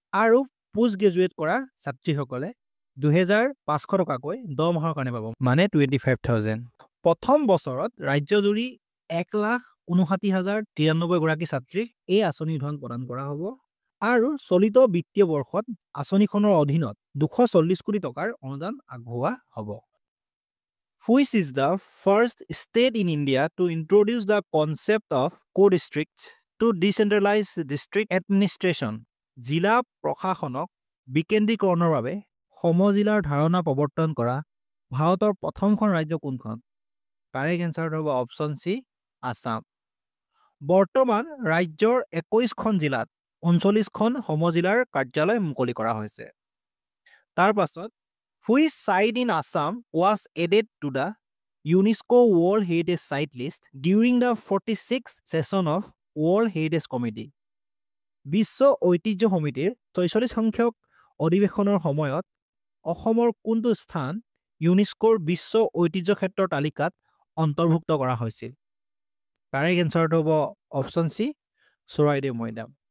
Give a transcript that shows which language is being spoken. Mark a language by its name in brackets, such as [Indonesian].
[Assamese] আৰু post graduate কৰা ছাত্ৰীসকলে 2,500 টকাকৈ 10 মাহৰ কাৰণে পাব, মানে 25,000। প্ৰথম বছৰত ৰাজ্যজুৰি 1,59,093 গৰাকী ছাত্ৰীক এই আঁচনিৰ ধন প্ৰদান কৰা হ'ব। আৰু চলিত বিত্তীয় বৰ্ষত আঁচনিখনৰ অধীনত 240 কোটি টকাৰ অনুদান আগবঢ়োৱা হ'ব। [English] Which is the first state in India to introduce the concept of co-districts to decentralize district administration? [Assamese] জিলা প্ৰশাসনক বিকেন্দ্ৰীকৰণৰ বাবে সমজিলাৰ ধাৰণা প্ৰৱৰ্তন কৰা ভাৰতৰ প্ৰথমখন ৰাজ্য কোনখন? কাৰেক্ট এনচাৰ হ'ব অপশ্যন চি, আছাম। বৰ্তমান ৰাজ্যৰ 21খন জিলাত 39খন সমজিলাৰ কাৰ্যালয় মুকলি কৰা হৈছে। তাৰ পাছত [English] Which site in Assam was added to the UNESCO World Heritage Site List during the 46th session of World Heritage Committee? [Assamese] বিশ্ব ঐতিহ্য সমিতিৰ 46 সংখ্যক অধিৱেশনৰ সময়ত অসমৰ কোনটো স্থান ইউনেস্কোৰ বিশ্ব ঐতিহ্য ক্ষেত্ৰৰ তালিকাত অন্তৰ্ভুক্ত কৰা হৈছিল? কাৰেক্ট এনচাৰটো হ'ব অপশ্যন চি, চৰাইদেউ মৈদাম।